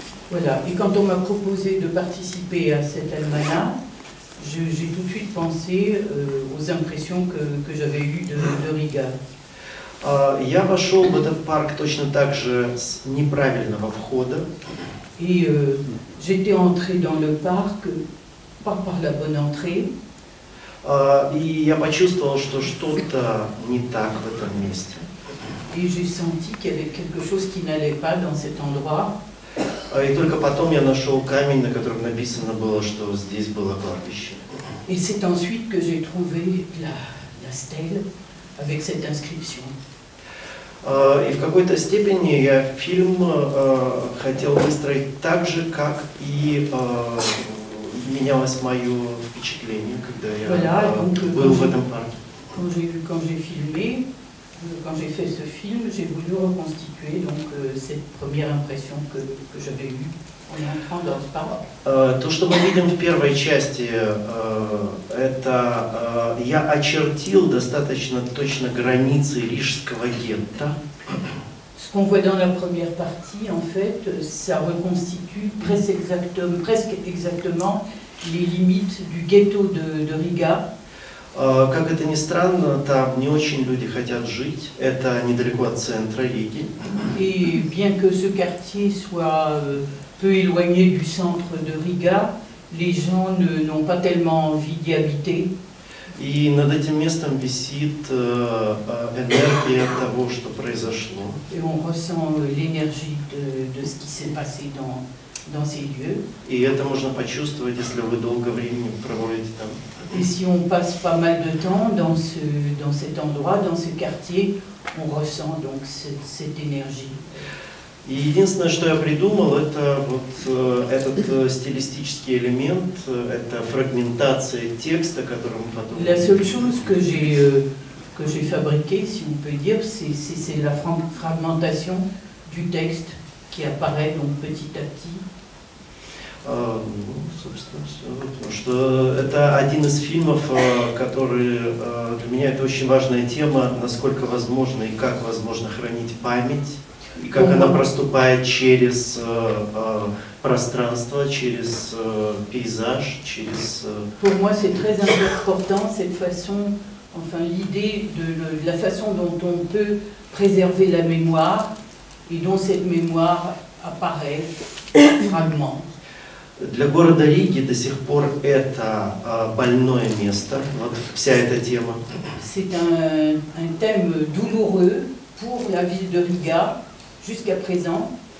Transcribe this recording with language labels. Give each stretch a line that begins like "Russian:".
French: Voilà, et quand on m'a proposé de participer à cet almanach, j'ai tout de suite pensé aux impressions que j'avais eues de Riga.
Russian: Я вошел в этот парк точно так же с неправильного входа.
French: Et j'étais entré dans le parc, pas par la bonne entrée.
Russian: И я почувствовал, что что-то не так в этом месте.
French: Et j'ai senti qu'il y avait quelque chose qui n'allait pas dans cet endroit.
Russian: И только потом я нашел камень, на котором написано было, что здесь было кладбище.
French: Et c'est ensuite que j'ai trouvé la stèle avec cette inscription.
Russian: И в какой-то степени я фильм хотел выстроить так же, как и менялось мое впечатление, когда я был в этом парке.
French: Quand j'ai filmé, quand j'ai fait ce film, j'ai voulu reconstituer donc cette première impression que j'avais eue en entrant dans ce parc.
Russian: То, что мы видим в первой части, это я очертил достаточно точно границы рижского гетто.
French: Ce qu'on voit dans la première partie, en fait, ça reconstitue presque exactement les limites du ghetto de Riga.
Russian: Как это ни странно, там не очень люди хотят жить. Это недалеко от центра Риги.
French: Et bien que ce quartier soit peu éloigné du centre de Riga, les gens n'ont pas tellement envie d'y habiter.
Russian: И над этим местом висит энергия того, что произошло.
French: Et on ressent l'énergie de ce qui s'est passé dans ces lieux.
Russian: И это можно почувствовать, если вы долго времени проводите там.
French: Et si on passe pas mal de temps dans cet endroit, dans ce quartier, on ressent donc cette énergie.
Russian: И единственное, что я придумал, это вот этот стилистический элемент, это фрагментация текста, который мы потом...
French: La seule chose que j'ai fabriquée, si on peut dire, c'est la fragmentation du texte qui apparaît donc petit à petit.
Russian: Собственно, все. Потому что это один из фильмов, который для меня это очень важная тема, насколько возможно и как возможно хранить память, и как она проступает через пространство, через пейзаж, через...
French: Pour moi, c'est très important cette façon, enfin l'idée de la façon dont on peut préserver la mémoire et dont cette mémoire apparaît en fragments.
Russian: Для города Риги до сих пор это больное место, вот вся эта тема.
French: C'est un thème douloureux pour la ville de Riga jusqu'à présent.